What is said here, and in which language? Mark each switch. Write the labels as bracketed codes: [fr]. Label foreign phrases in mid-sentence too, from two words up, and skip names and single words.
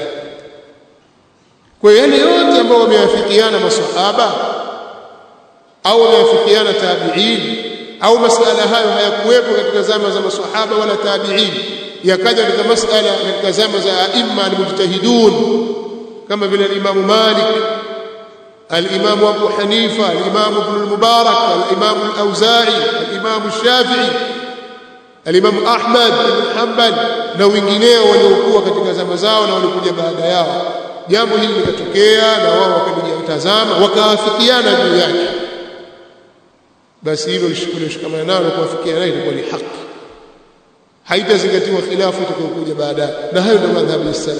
[sw] Kwa hiyo yale yote ambao wameafikiana masahaba au wameafikiana tabi'in, au masala hayo hayakuwepo katika zama za masahaba wala tabi'in, yakaja katika masala katika zama za [ar] الأئمة المجتهدون [sw] kama vile al-Imam Malik, al-Imam Abu Hanifa, al-Imam Ibn al-Mubarak, al-Imam al-Auza'i, al-Imam al-Shafi'i, al-Imam Ahmad ibn Hanbal na wengineo waliokuwa katika zama zao na walikuja baada yao. Jambo hili likatokea na wao wakajitazama wakaafikiana juu yake, basi hilo lishikamana nalo kuafikiana nayo itakuwa ni haki, haitazingatiwa khilafu itakayokuja baadaye, na hayo ndio madhhabu ya salaf.